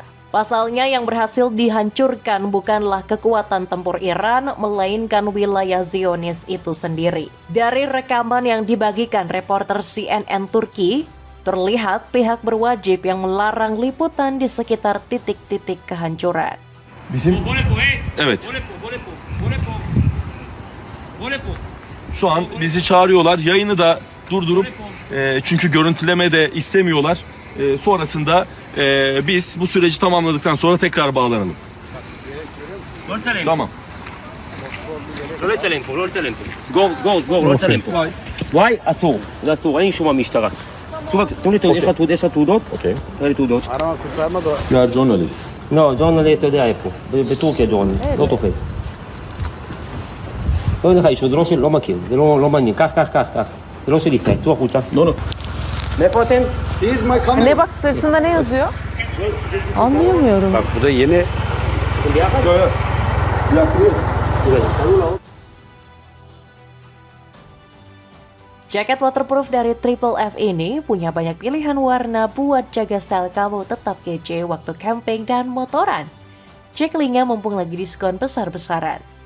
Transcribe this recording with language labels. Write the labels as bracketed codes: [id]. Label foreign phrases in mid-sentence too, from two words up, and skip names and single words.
[id] Pasalnya yang berhasil dihancurkan bukanlah kekuatan tempur Iran, melainkan wilayah Zionis itu sendiri. Dari rekaman yang dibagikan reporter CNN Turki, terlihat pihak berwajib yang melarang liputan di sekitar titik-titik kehancuran. [tr] Evet. Şu an bizi çağırıyorlar. Yayını da durdurup çünkü görüntüleme de istemiyorlar. Sonrasında biz bu süreci tamamladıktan sonra tekrar bağlanalım. Tamam. [he] וואי, אסור, זה אסור, אין אישור מהמשטרה. תנו לי, יש לך תעודות? אוקיי. תראה לי תעודות. [en] You are journalist. [he] לא, ג'ורנליסט, אתה יודע איפה. בטורקיה ג'ורנליסט, לא תופס. לא אין לך אישור, זה לא של, לא מכיר, זה לא מעניין. קח. זה לא של ישראל, צאו החוצה. [en] No. [he] מאיפה אתם? [tr] Ne bak sırtında ne yazıyor? Anlayamıyorum. bak burada yeni... [id] Jaket waterproof dari Triple F ini punya banyak pilihan warna buat jaga style kamu tetap kece waktu camping dan motoran. Cek linknya mumpung lagi diskon besar-besaran.